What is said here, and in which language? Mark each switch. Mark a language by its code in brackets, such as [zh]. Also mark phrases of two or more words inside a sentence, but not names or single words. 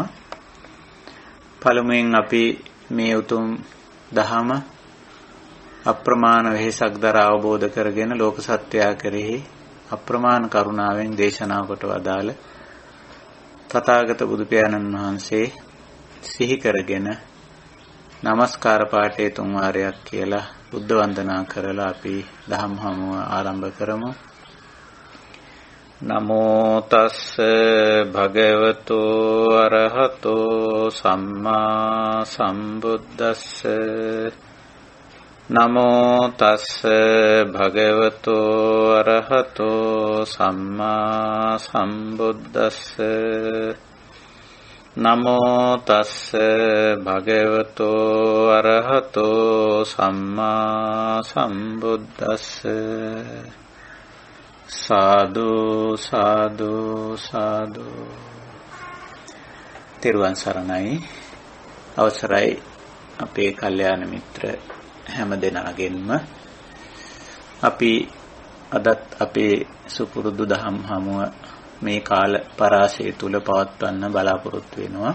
[si] පළමුවෙන් අපි මේ උතුම් දහම අප්‍රමාණ වෙහෙසක් දරා අවබෝධ කරගෙන ලෝක සත්‍යය කෙරෙහි අප්‍රමාණ කරුණාවෙන් දේශනා කොට වදාළ තථාගත බුදු පියාණන් වහන්සේ සිහි කරගෙන නමස්කාර පාඨයේ තුන් වාරයක් කියලා බුද්ධ වන්දනා කරලා අපි දහම් හමුව ආරම්භ කරමු. [pi] නමෝ තස්ස භගවතු අරහතෝ සම්මා සම්බුද්දස්ස නමෝ තස්ස භගවතු අරහතෝ සම්මා සම්බුද්දස්ස නමෝ තස්ස භගවතු අරහතෝ සම්මා සම්බුද්දස්ස සාදු සාදු සාදු. [si] තෙරුවන් සරණයි. අවසරයි අපේ කල්යාණ මිත්‍ර හැම දෙනාගෙන්ම අපි අදත් අපේ සුපුරුදු දහම් හමුව මේ කාල පරාසය තුල පවත්වන්න බලාපොරොත්තු වෙනවා.